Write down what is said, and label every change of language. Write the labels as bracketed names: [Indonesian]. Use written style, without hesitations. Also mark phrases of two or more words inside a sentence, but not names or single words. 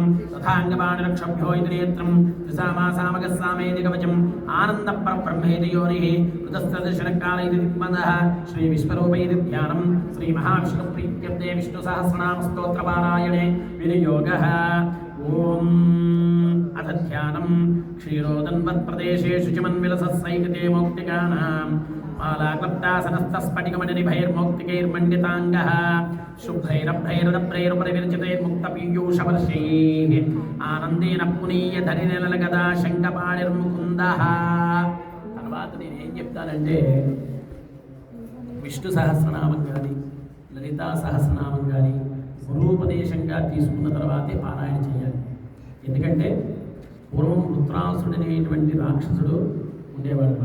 [Sanskrit] तथाङ्गपाणिरक्षभ्यो इति नेत्रं त्रिसामासामगः सामेति कवचम् आनन्दपरब्रह्मेति योनिः ऋतस्त्रदर्शनकाल इति दिग्मदः श्रीविश्वरूप इति ध्यानं श्रीमहाविष्णुप्रीत्यर्थे विष्णुसहस्रनामस्तोत्रपारायणे विनियोगः ॐ अथ ध्यानं क्षीरोदन्वत्प्रदेशेषु च मन्विलसः सैकते मौक्तिकानां मालाक्लप्तासनस्तस्फटिकमणिनिभैर्मौक्तिकैर्मण्डिताङ्गः शुभ्रैरभ्रैरदभ्रैरुपरिविरचितैर्मुक्तपीयूषवर्षैः आनन्देन पुनीय धनिनिलगदा शङ्खपाणिर्मुकुन्दः [Telugu] తర్వాత నేను ఏం చెప్తానంటే విష్ణు సహస్రనామం కానీ లలితా సహస్రనామం కానీ గురూపదేశంగా తీసుకున్న తర్వాతే పారాయణ చేయాలి. ఎందుకంటే పూర్వం వృత్రాసుడనేటువంటి రాక్షసుడు ఉండేవాడు అన్నమాట.